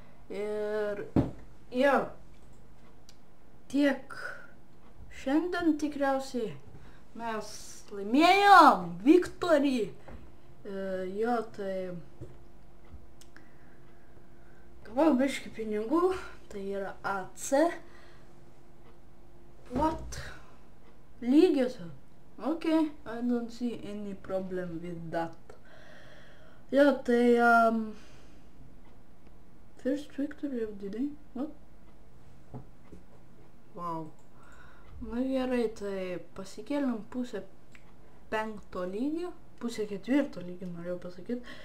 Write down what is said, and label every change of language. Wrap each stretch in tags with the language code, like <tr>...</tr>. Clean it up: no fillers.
<lt>Ir jo, tiek šiandien tikriausiai mes laimėjom Viktorį. Jo, tai gavau biškį pinigų, tai yra AC.</lt> <en>What?</en> <lt>Lygiosios?</lt> <en>Okay, I don't see any problem with that.</en> <lt>Jo, tai</lt> <en>first victory of the day? What? Wow.</en> <lt>Na gerai, tai pasikėlėm pusę 5 lygio, pusę 4 lygio norėjau pasakyti.</lt>